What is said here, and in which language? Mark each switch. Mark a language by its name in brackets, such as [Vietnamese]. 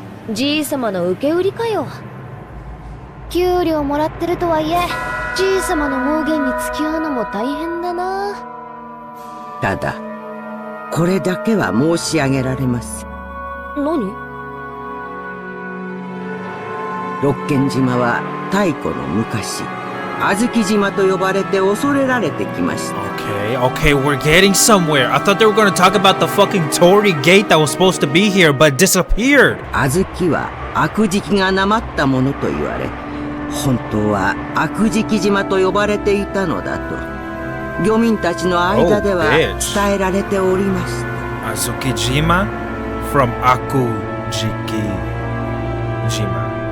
[Japanese] じいさまの受け売りかよ。給料もらってるとはいえ、じいさまの妄言に付き合うのも大変だな。ただ、これだけは申し上げられます。何？六軒島は太古の昔、小豆島と呼ばれて恐れられてきました。 [English] Okay, we're getting somewhere. I thought they were going to talk about the fucking Torii gate that was supposed to be here, but disappeared. [Japanese] 小豆は悪食がなまったものと言われ、本当は悪食島と呼ばれていたのだと、漁民たちの間では伝えられておりました。 [English] Azukijima from Akujiki-jima.